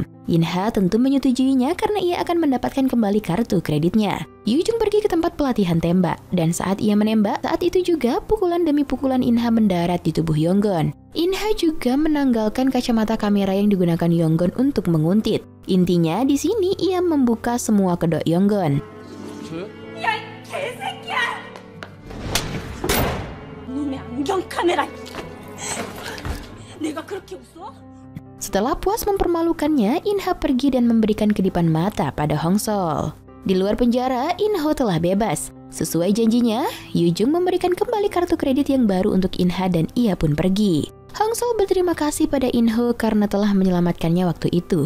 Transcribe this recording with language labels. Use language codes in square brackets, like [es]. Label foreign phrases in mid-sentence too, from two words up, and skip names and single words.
[id] In-ha tentu menyetujuinya karena ia akan mendapatkan kembali kartu kreditnya. Yujung pergi ke tempat pelatihan tembak, dan saat ia menembak, saat itu juga pukulan demi pukulan In-ha mendarat di tubuh Yonggon. In-ha juga menanggalkan kacamata kamera yang digunakan Yonggon untuk menguntit. Intinya, di sini ia membuka semua kedok Yonggon. [ko] 야, 이 개새끼야! 놈의 안경 카메라. 내가 그렇게 웃어? [id] Setelah puas mempermalukannya, In-ha pergi dan memberikan kedipan mata pada Hongsol. Di luar penjara, In-ho telah bebas. Sesuai janjinya, Yujung memberikan kembali kartu kredit yang baru untuk In-ha dan ia pun pergi. Hongsol berterima kasih pada In-ho karena telah menyelamatkannya waktu itu.